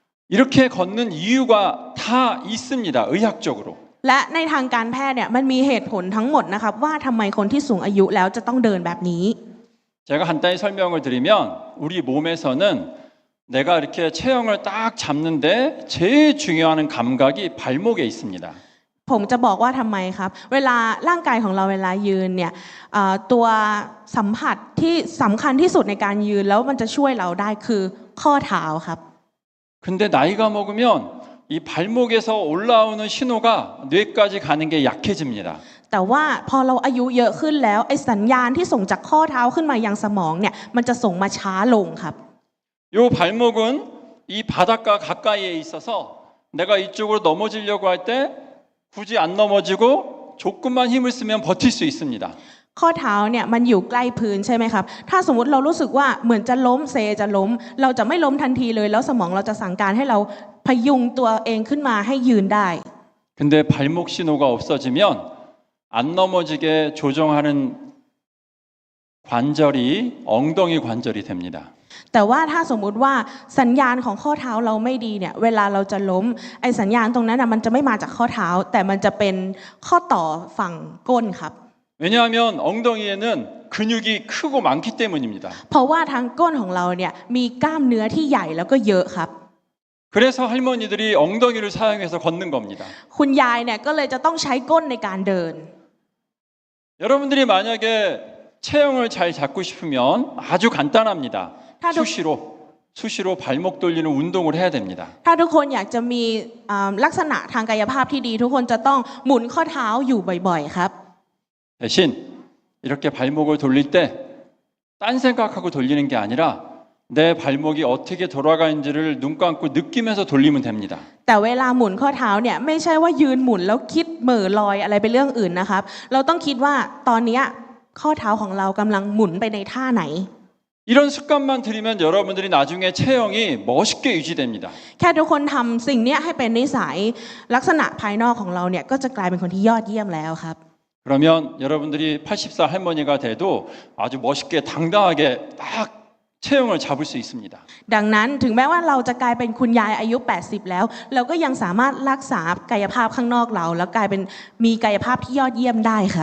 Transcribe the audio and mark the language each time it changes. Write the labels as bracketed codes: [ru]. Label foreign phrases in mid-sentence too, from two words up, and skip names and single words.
[ko] 이렇게 걷는 이유가 다 있습니다. 의학적으로. [th] และในทางการแพทย์เนี่ยมันมีเหตุผลทั้งหมดนะครับว่าทำไมคนที่สูงอายุแล้วจะต้องเดินแบบนี้ [ko] 제가 간단히 설명을 드리면 우리 몸에서는 내가 이렇게 체형을 딱 잡는데 제일 중요한 감각이 발목에 있습니다. [th] ผมจะบอกว่าทำไมครับเวลาร่างกายของเราเวลายืนเนี่ยตัวสัมผัสที่สำคัญที่สุดในการยืนแล้วมันจะช่วยเราได้คือข้อเท้าครับ [ko] 근데 나이가 먹으면 이 발목에서 올라오는 신호가 뇌까지 가는 게 약해집니다. [th] แต่ว่าพอเราอายุเยอะขึ้นแล้วไอ้สัญญาณที่ส่งจากข้อเท้าขึ้นมายังสมองเนี่ยมันจะส่งมาช้าลงครับ [ko] 요 발목은 이 바닥과 가까이에 있어서 내가 이쪽으로 넘어지려고 할 때 굳이 안 넘어지고 조금만 힘을 쓰면 버틸 수 있습니다. [th] ข้อเท้าเนี่ยมันอยู่ใกล้พื้นใช่ไหมครับถ้าสมมติเรารู้สึกว่าเหมือนจะล้มเซจะล้มเราจะไม่ล้มทันทีเลยแล้วสมองเราจะสั่งการให้เราพยุงตัวเองขึ้นมาให้ยืนได้ [ko] 근데 발목 신호가 없어지면 안 넘어지게 조정하는 관절이 엉덩이 관절이 됩니다. [th] แต่ว่าถ้าสมมุติว่าสัญญาณของข้อเท้าเราไม่ดีเนี่ยเวลาเราจะล้มไอ้สัญญาณตรงนั้นมันจะไม่มาจากข้อเท้าแต่มันจะเป็นข้อต่อฝั่งก้นครับ [ko] 왜냐하면 엉덩이에는 근육이 크고 많기 때문입니다. [th] เพราะว่าทางก้นของเราเนี่ยมีกล้ามเนื้อที่ใหญ่แล้วก็เยอะครับ [ko] 그래서 할머니들이 엉덩이를 사용해서 걷는 겁니다. [th] คุณยายเนี่ยก็เลยจะต้องใช้ก้นในการเดิน [ko] 여러분들이 만약에 체형을 잘 잡고 싶으면 아주 간단합니다. 수시로 발목 돌리는 운동을 해야 됩니다. [th] ถ้าทุกคนอยากจะมีลักษณะทางกายภาพที่ดีทุกคนจะต้องหมุนข้อเท้าอยู่บ่อยๆครับ [ko] 대신 이렇게 발목을 돌릴 때 딴 생각하고 돌리는 게 아니라 내 발목이 어떻게 돌아가는지를 눈 감고 느끼면서 돌리면 됩니다. [th] แต่เวลาหมุนข้อเท้าเนี่ยไม่ใช่ว่ายืนหมุนแล้วคิดเหม่อลอยอะไรไปเรื่องอื่นนะครับเราต้องคิดว่าตอนนี้ข้อเท้าของเรากำลังหมุนไปในท่าไหน [ko] 이런 습관만 들이면 여러분들이 나중에 체형이 멋있게 유지됩니다. [th] แค่ทุกคนทำสิ่งนี้ให้เป็นนิสัยลักษณะภายนอกของเราเนี่ยก็จะกลายเป็นคนที่ยอดเยี่ยมแล้วครับ [ko] 그러면 여러분들이 80살 할머니가 돼도 아주 멋있게 당당하게 딱 체형을 잡을 수 있습니다. [th] ดังนั้นถึงแม้ว่าเราจะกลายเป็นคุณยายอายุ80แล้วเราก็ยังสามารถรักษากายภาพข้างนอกเราแล้วกลายเป็นมีกายภาพที่ยอดเยี่ยมได้ครับ